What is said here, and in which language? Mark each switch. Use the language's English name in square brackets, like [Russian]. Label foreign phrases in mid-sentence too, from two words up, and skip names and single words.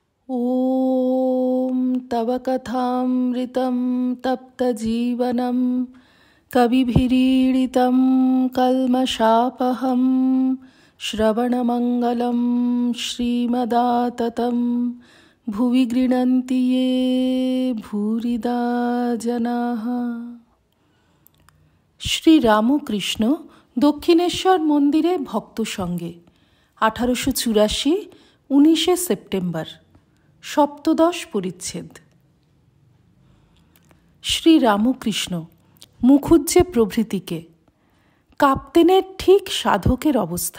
[Sanskrit] ॐ तव कथामृतं तप्तजीवनं कविभिरीडितं कल्मषापहं श्रवणमङ्गलं श्रीमदाततं भुवि गृह्णन्ति ये भूरिदा जनाः। [Bangla] শ্রী রামকৃষ্ণ দক্ষিণেশ্বর মন্দিরে ভক্ত সঙ্গে 1884 19 সেপ্টেম্বর। সপ্তদশ পরিচ্ছেদ। শ্রী রামকৃষ্ণ মুখুজ্জে প্রভৃতিকে কাপ্তেনের ঠিক সাধকের অবস্থা।